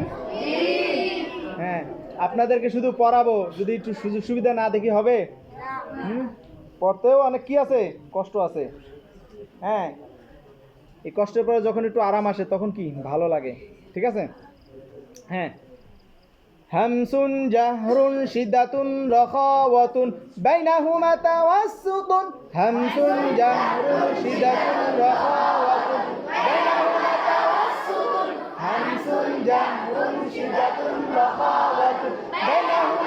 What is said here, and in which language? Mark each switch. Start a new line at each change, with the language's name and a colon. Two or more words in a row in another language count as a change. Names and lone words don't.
Bangla: হ্যাঁ, আপনাদেরকে শুধু পড়াবো, যদি একটু সুযোগ সুবিধা না দেখি হবে? পড়তেও অনেক কি আছে, কষ্ট আছে। হ্যাঁ, এই কষ্টের পরে যখন একটু আরাম আসে তখন কি ভালো লাগে, ঠিক আছে? হ্যাঁ,
Arabic: همس جهر شدة رخاوة بينهما توسط، همس جهر شدة رخاوة بينهما توسط، همس جهر شدة رخاوة بينهما